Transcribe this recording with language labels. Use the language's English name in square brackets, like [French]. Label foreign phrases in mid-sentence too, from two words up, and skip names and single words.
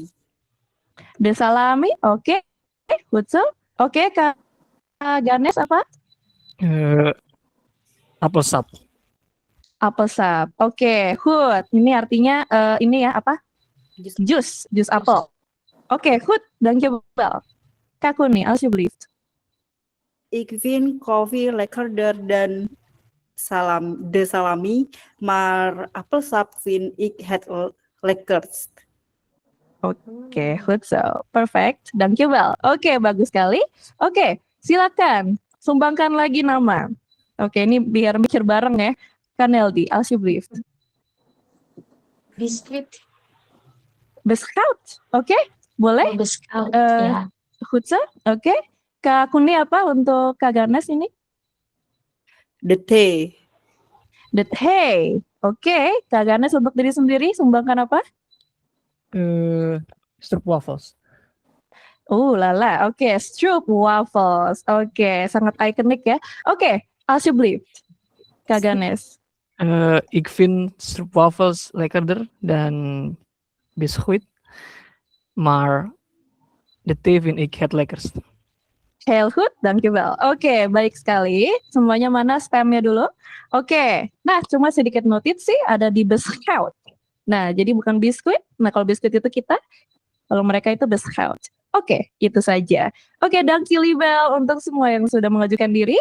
[Dutch] The Salami, [Indonesian] oke. Hutzel. Oke, Kak Ganes apa? [Dutch] Apple sap. [Indonesian] Apple sap. Oke, goed. Ini artinya ini ya apa? Jus apel. Oke, [Dutch] goed. Dankjewel. [Indonesian] Kak Kuni, alsjeblieft. [Dutch] Ik vind koffie lekkerder dan de salami, maar appelsap vind ik het lekkerst. Oke, goed zo. Perfect. Dankjewel. [Indonesian] Oke, bagus sekali. Oke, silakan. Sumbangkan lagi nama. Oke, ini biar mikir bareng ya. Kak Neldi, alsjeblieft. Biskuit. Beskout. Oke, boleh? Biskuit, ya. [Dutch] Goed zo. [Indonesian] Oke. Kak Kuni apa untuk Kak Ganes ini? [Dutch] The tea. The tea. [Indonesian] Oke, Kak Ganes untuk diri sendiri sumbangkan apa? [Dutch] Stroopwafels. [Indonesian] Lala. Oke, stroopwafels. Oke, sangat ikonik ya. Oke, [Dutch] alsjeblieft. [Indonesian] Kak Ganes. [Dutch] Ik vind stroopwafels lekkerder dan biscuit, maar de thee vind ik het lekkerst. Heel goed, dankjewel. [Indonesian] Oke, baik sekali. Semuanya mana spamnya dulu? Oke, nah cuma sedikit notit sih ada di beskout. Nah, jadi bukan biskuit. Nah, kalau biskuit itu kita, kalau mereka itu beskout. Oke, itu saja. Oke, dankjewel untuk semua yang sudah mengajukan diri.